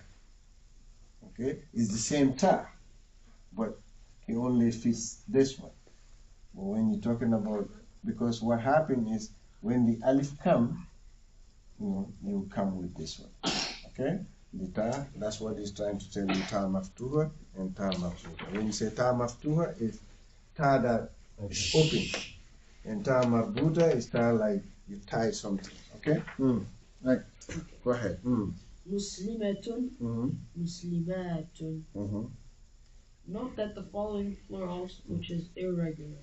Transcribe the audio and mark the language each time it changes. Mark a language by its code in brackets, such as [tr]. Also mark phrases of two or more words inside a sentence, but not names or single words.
[en] Okay, it's the same ta, but it only fits this one. But when you're talking about, because what happened is when the alif come, you come with this one. Okay, the ta, that's what he's trying to tell you, [ar] تاء مفتوحة [en] and [ar] تاء مفتوحة. [en] When you say [ar] تاء مفتوحة, [en] it's ta that is open, and [ar] تاء مربوطة [en] is ta like you tie something. Okay. Right. Go ahead. [ar] مسلماتٌ، مسلماتٌ. [en] Note that the following plurals, which is irregular.